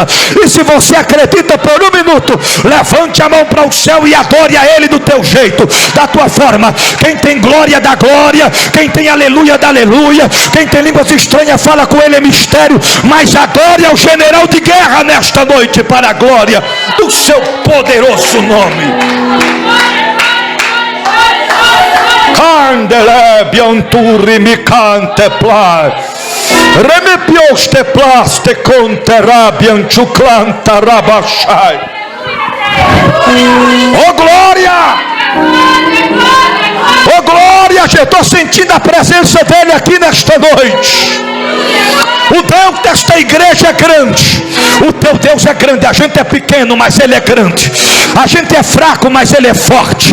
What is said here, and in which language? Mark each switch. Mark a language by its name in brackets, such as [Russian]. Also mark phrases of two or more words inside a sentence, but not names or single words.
[Portuguese] E se você acredita, por um minuto, levante a mão para o céu e adore a Ele do teu jeito, da tua forma. Quem tem glória, dá glória. Quem tem aleluia, dá aleluia. Quem tem línguas estranhas, fala com Ele, é mistério. Mas adore ao general de guerra nesta noite, para a glória do seu poderoso nome. Candelebianturi mi canteplar, remepioste plaste conterabianchuclanta rabachai. Oh glória! Oh glória! Eu estou sentindo a presença dele aqui nesta noite. O Deus desta igreja é grande. O teu Deus é grande. A gente é pequeno, mas Ele é grande. A gente é fraco, mas Ele é forte.